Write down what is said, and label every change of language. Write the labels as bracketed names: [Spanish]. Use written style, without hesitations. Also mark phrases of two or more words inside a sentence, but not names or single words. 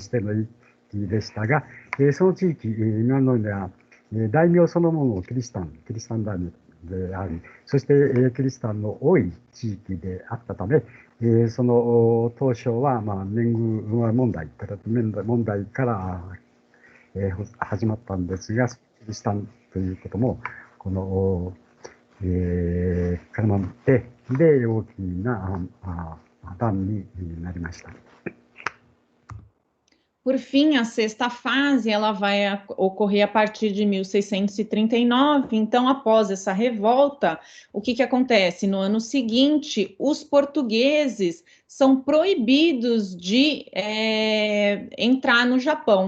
[Japanese] しての一揆でしたが、その地域、今のようには、大名そのものをキリシタン大名であり、そして、キリシタンの多い地域であったため、その当初は、年貢問題から、始まったんですが、キリシタンということも、この、絡まって、で、大きな乱になりました。 [Portuguese] Por fim, a sexta fase ela vai ocorrer a partir de 1639. Então, após essa revolta, o que acontece? No ano seguinte, os portugueses são proibidos de entrar no Japão.